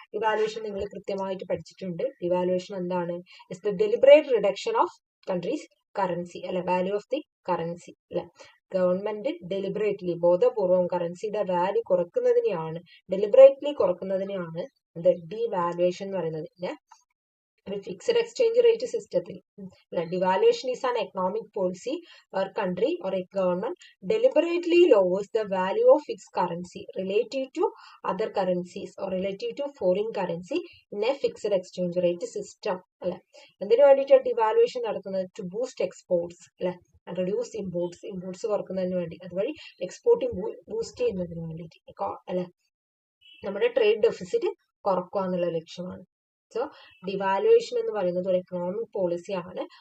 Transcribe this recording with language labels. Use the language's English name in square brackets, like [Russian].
[Malayalam] Devaluation നിങ്ങൾ കൃത്യമായിട്ട് പഠിച്ചിട്ടുണ്ട്. ഡിവാലുവേഷൻ എന്താണ്? [English] It's the deliberate reduction of country's currency അല്ലെ, value of the currency അല്ലെ. [Malayalam] ഗവൺമെന്റ് ഡെലിബറേറ്റ്ലി, ബോധപൂർവം കറൻസിയുടെ വാല്യൂ കുറക്കുന്നതിനെയാണ്, ഡെലിബറേറ്റ്ലി കുറക്കുന്നതിനെയാണ് ഡിവാലുവേഷൻ എന്ന് പറയുന്നത്. [English] Fixed exchange rate സിസ്റ്റത്തിൽ devaluation is an economic policy or country or a government deliberately lowers the value of its currency relative to other currencies or relative to foreign currency in a fixed exchange rate system അല്ലെ. [Malayalam] എന്തിനു വേണ്ടിയിട്ടാണ് devaluation നടത്തുന്നത്? [English] to boost exports [Malayalam] അല്ലെ, reduce imports കുറക്കുന്നതിന് വേണ്ടി, അതുവഴി exporting boost ചെയ്യുന്നതിന് വേണ്ടിയിട്ട് അല്ലെ, നമ്മുടെ ട്രേഡ് ഡെഫിസിറ്റ് കുറക്കുക എന്നുള്ള ലക്ഷ്യമാണ്. സോ ഡിവാലുവേഷൻ എന്ന് പറയുന്നത് ഒരു എക്കണോമിക് പോളിസി ആണ്.